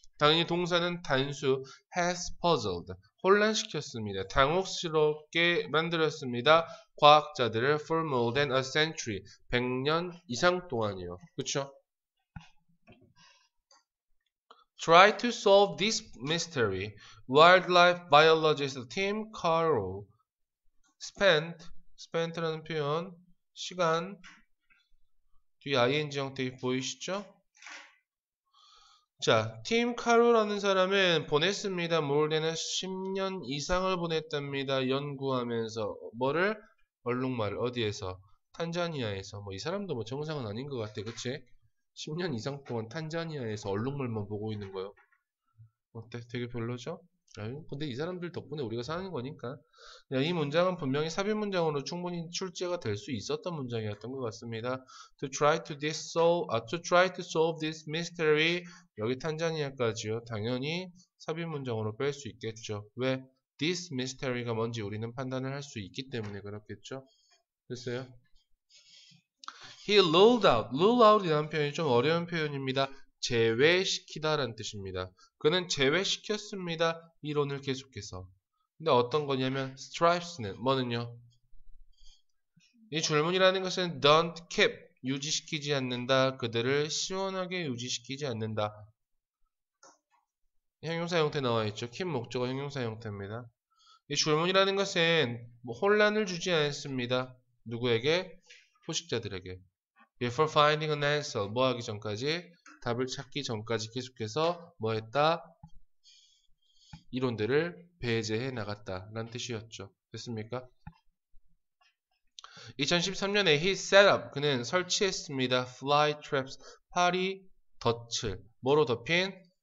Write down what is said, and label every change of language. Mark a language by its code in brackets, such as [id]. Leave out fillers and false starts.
[ko] 당연히 동사는 단수 [en] has puzzled. [ko] 혼란시켰습니다. 당혹스럽게 만들었습니다. 과학자들을 [en] for more than a century. [ko] 100년 이상 동안이요. 그쵸? [en] Try to solve this mystery. Wildlife biologist Tim Carroll spent [ko] 라는 표현, 시간, 뒤에 ing 형태 보이시죠? 자, 팀 카로라는 사람은 보냈습니다. more than 10년 이상을 보냈답니다. 연구하면서 뭐를? 얼룩말을 어디에서? 탄자니아에서. 뭐 이 사람도 뭐 정상은 아닌 것 같아, 그치? 10년 이상 동안 탄자니아에서 얼룩말만 보고 있는 거요. 어때? 되게 별로죠? 아유, 근데 이 사람들 덕분에 우리가 사는 거니까. 야, 이 문장은 분명히 삽입 문장으로 충분히 출제가 될 수 있었던 문장이었던 것 같습니다. [en] To try to solve this mystery. [ko] 여기 탄자니아까지요. 당연히 삽입 문장으로 뺄 수 있겠죠. 왜? This mystery가 뭔지 우리는 판단을 할 수 있기 때문에 그렇겠죠. 됐어요? [en] He ruled out [ko] 이라는 표현이 좀 어려운 표현입니다. 제외시키다 라는 뜻입니다. 그는 제외시켰습니다. 이론을 계속해서. 근데 어떤 거냐면 stripes는 뭐는요? 이 줄무늬라는 것은 [en] don't keep [ko] 유지시키지 않는다. 그들을 시원하게 유지시키지 않는다. 형용사 형태 나와 있죠. keep 목적어 형용사 형태입니다. 이 줄무늬라는 것은 뭐 혼란을 주지 않습니다. 누구에게? 포식자들에게. [en] Before finding an answer, [ko] 뭐 하기 전까지? 답을 찾기 전까지 계속해서 뭐 했다? 이론들을 배제해 나갔다 라는 뜻이었죠. 됐습니까? 2013년에 [en] he set up, [ko] 그는 설치했습니다. [en] fly traps, [ko] 파리 덫을 뭐로 덮인?